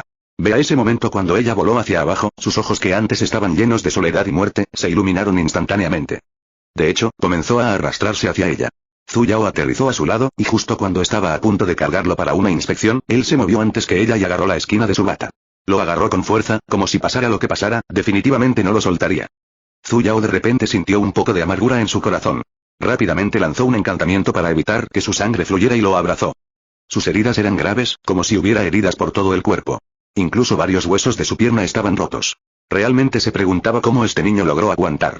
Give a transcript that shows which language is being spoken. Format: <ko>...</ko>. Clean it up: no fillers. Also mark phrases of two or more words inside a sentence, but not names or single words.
<es>Ve a ese momento cuando ella voló hacia abajo, sus ojos que antes estaban llenos de soledad y muerte, se iluminaron instantáneamente. De hecho, comenzó a arrastrarse hacia ella. Zuyao aterrizó a su lado, y justo cuando estaba a punto de cargarlo para una inspección, él se movió antes que ella y agarró la esquina de su bata. Lo agarró con fuerza, como si pasara lo que pasara, definitivamente no lo soltaría. Zhu Yao de repente sintió un poco de amargura en su corazón. Rápidamente lanzó un encantamiento para evitar que su sangre fluyera y lo abrazó. Sus heridas eran graves, como si hubiera heridas por todo el cuerpo. Incluso varios huesos de su pierna estaban rotos. Realmente se preguntaba cómo este niño logró aguantar.</es>